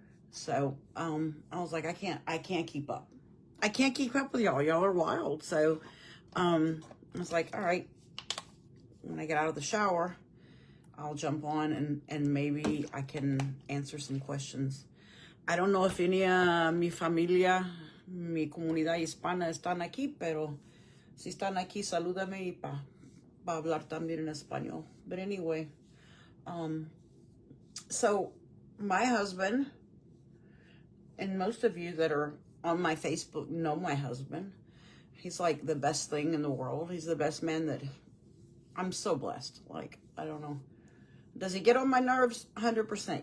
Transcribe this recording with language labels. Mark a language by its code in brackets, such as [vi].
[en] So, I was like, I can't keep up. I can't keep up with y'all. Y'all are wild. So, I was like, all right, when I get out of the shower, I'll jump on and maybe I can answer some questions. I don't know if any of [es] mi familia, mi comunidad hispana están aquí, pero si están aquí, salúdame y pa hablar también en español. [en] But anyway, so my husband, and most of you that are on my Facebook know my husband. He's like the best thing in the world. He's the best man that I'm so blessed. Like, I don't know. Does he get on my nerves? 100%.